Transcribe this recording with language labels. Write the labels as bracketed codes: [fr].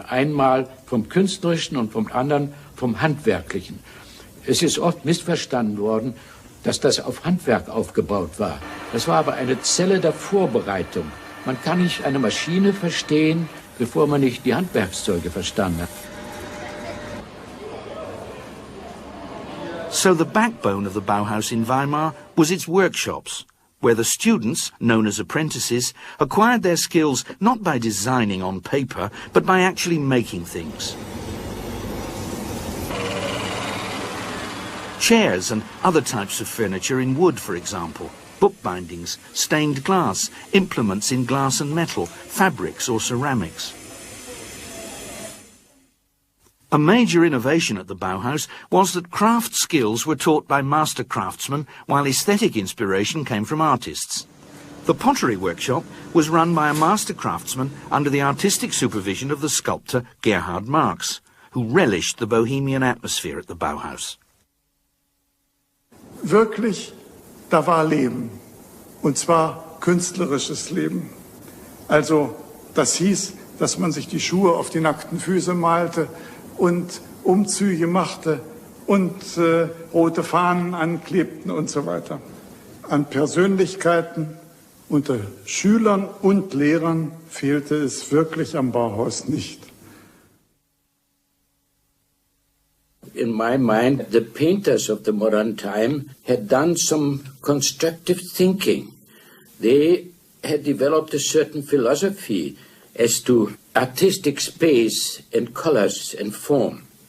[de] Einmal vom Künstlerischen und vom anderen vom Handwerklichen. Es ist oft missverstanden worden, dass das auf Handwerk aufgebaut war. Das war aber eine Zelle der Vorbereitung. Man kann nicht eine Maschine verstehen, bevor man nicht die Handwerkszeuge verstanden hat. [en] So the backbone of the Bauhaus in Weimar was its workshops, where the students, known as apprentices, acquired their skills not by designing on paper, but by actually making things. Chairs and other types of furniture in wood, for example. Bookbindings, stained glass, implements in glass and metal, fabrics or ceramics. A major innovation at the Bauhaus was that craft skills were taught by master craftsmen, while aesthetic inspiration came from artists. The pottery workshop was run by a master craftsman under the artistic supervision of the sculptor Gerhard Marx, who relished the bohemian atmosphere at the Bauhaus. [de] Wirklich, da war Leben, und zwar künstlerisches Leben. Also das hieß, dass man sich die Schuhe auf die nackten Füße malte und Umzüge machte und rote Fahnen anklebten und so weiter. An Persönlichkeiten unter Schülern und Lehrern fehlte es wirklich am Bauhaus nicht. [en] In my mind, the painters of the modern time had done some constructive thinking. They had developed a certain philosophy as to artistic space and colors and form.